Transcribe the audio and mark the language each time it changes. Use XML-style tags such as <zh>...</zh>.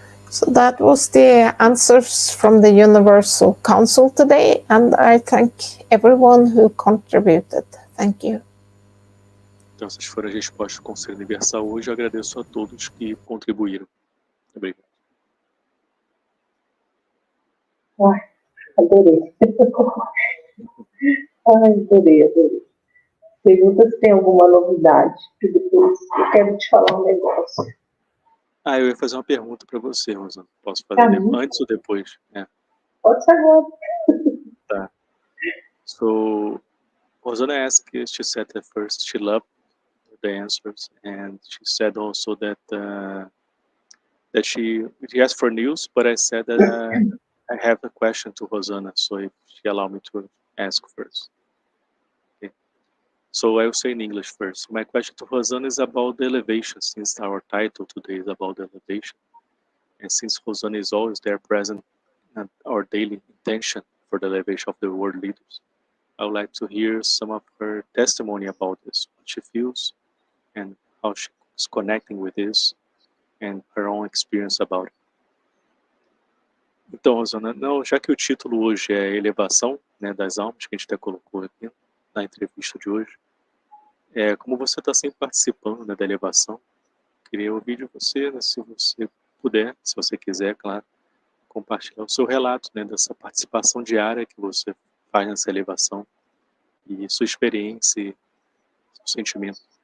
<en>So that was the answers from the Universal Council today, and I thank everyone who contributed. Thank you.</en> <pt>Então, essas foram as respostas do Conselho Universal hoje. Eu agradeço a todos que contribuíram. Obrigado. Ai, adorei. Ai, adorei. Pergunta se tem alguma novidade, que depois eu quero te falar um negócio. Eu ia fazer uma pergunta para você, Rosana. Posso fazer antes ou depois? Pode ser agora. Tá.</pt> <en>So, Rosana asked, she said at first she loved the answers, and she said also that that she asked for news, but I said that I have a question to Rosana, so if she allow me to ask first. Okay. So I will say in English first. My question to Rosana is about the elevation, since our title today is about the elevation. And since Rosana is always there present at our daily intention for the elevation of the world leaders, I would like to hear some of her testimony about this, what she feels and how she is connecting with this and her own experience about it.</en> <pt>Então, Rosana, já que o título hoje é Elevação, né, das Almas, que a gente até colocou aqui na entrevista de hoje, como você está sempre participando, né, da elevação, queria ouvir de você, né, se você puder, se você quiser, claro, compartilhar o seu relato, né, dessa participação diária que você faz nessa elevação e sua experiência e seu sentimento.</pt>